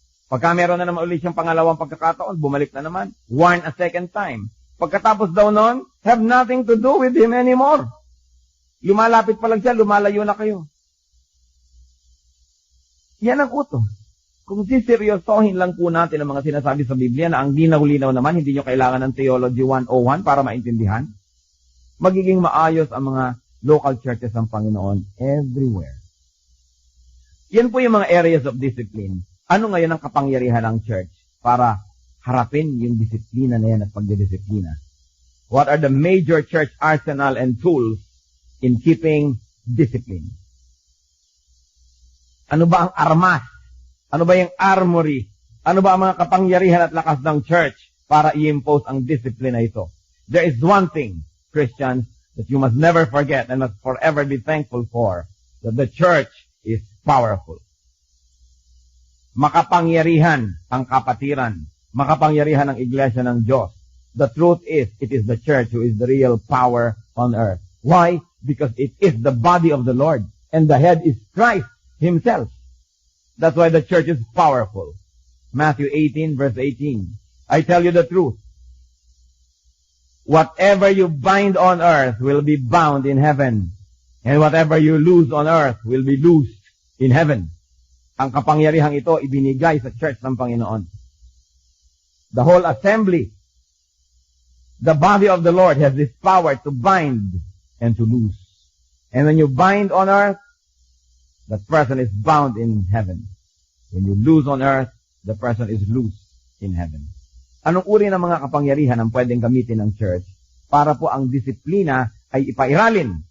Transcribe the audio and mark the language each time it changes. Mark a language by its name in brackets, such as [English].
[Filipino] Pagka meron na naman ulit siyang pangalawang pagkakataon, bumalik na naman. [English] Warn a second time. [Filipino] Pagkatapos daw nun, [English] have nothing to do with him anymore. [Filipino] Lumalapit pa lang siya, lumalayo na kayo. Yan ang utos. Kung siseryosohin lang po natin ang mga sinasabi sa Biblia na ang linaw-linaw naman, hindi nyo kailangan ng Theology 101 para maintindihan, magiging maayos ang mga local churches ng Panginoon everywhere. Yan po yung mga areas of discipline. Ano ngayon ang kapangyarihan ng church para harapin yung disiplina na yan at pagdidisiplina? [English] What are the major church arsenal and tools in keeping discipline? [Filipino] Ano ba ang armas? Ano ba yung armory? Ano ba ang mga kapangyarihan at lakas ng church para i-impose ang discipline na ito? [English] There is one thing, Christians, that you must never forget and must forever be thankful for, that the church is powerful. [Filipino] Makapangyarihan ang kapatiran. Makapangyarihan ang iglesia ng Diyos. [English] The truth is, it is the church who is the real power on earth. Why? Because it is the body of the Lord, and the head is Christ Himself. That's why the church is powerful. Matthew 18, verse 18. I tell you the truth. Whatever you bind on earth will be bound in heaven. And whatever you loose on earth will be loosed in heaven. [Filipino] Ang kapangyarihang ito ibinigay sa church ng Panginoon. [English] The whole assembly, the body of the Lord has this power to bind and to loose. And when you bind on earth, that person is bound in heaven. When you loose on earth, the person is loose in heaven. [Filipino] Anong uri ng mga kapangyarihan ang pwedeng gamitin ng church para po ang disiplina ay ipairalin?